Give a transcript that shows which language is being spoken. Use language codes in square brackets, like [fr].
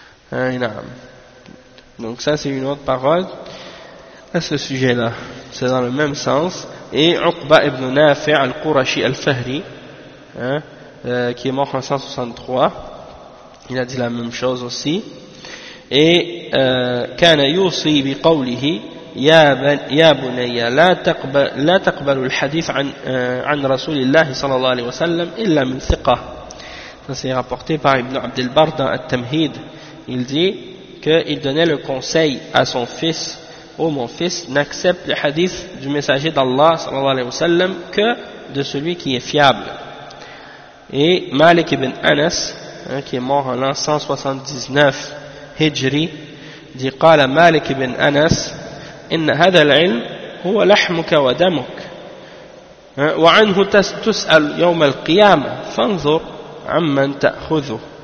[ar] Ah, نعم. [fr] Donc ça c'est une autre parole à ce sujet-là. C'est dans le même sens. Et Uqba ibn Nafi' al-Qurashi al-Fahri, qui est mort en 163, il a dit la même chose aussi. Et [ar] كان يوصي بقوله يا بني لا تقبل الحديث عن رسول الله صلى الله عليه وسلم إلا من ثقة. [fr] Ça c'est rapporté par Ibn Abdel Bar dans At-Tamhid. Il dit qu'il donnait le conseil à son fils, « Oh mon fils, n'accepte le hadith du messager d'Allah sallallahu alayhi wa sallam que de celui qui est fiable. » Et Malik ibn Anas, qui est mort en l'an 179 Hijri, dit « [ar] قال Malik ibn Anas, إن هذا العلم هو لحمك ودمك وعنه تسأل يوم القيامة فانظر عَمَّنْ تَأْخُذُهُ.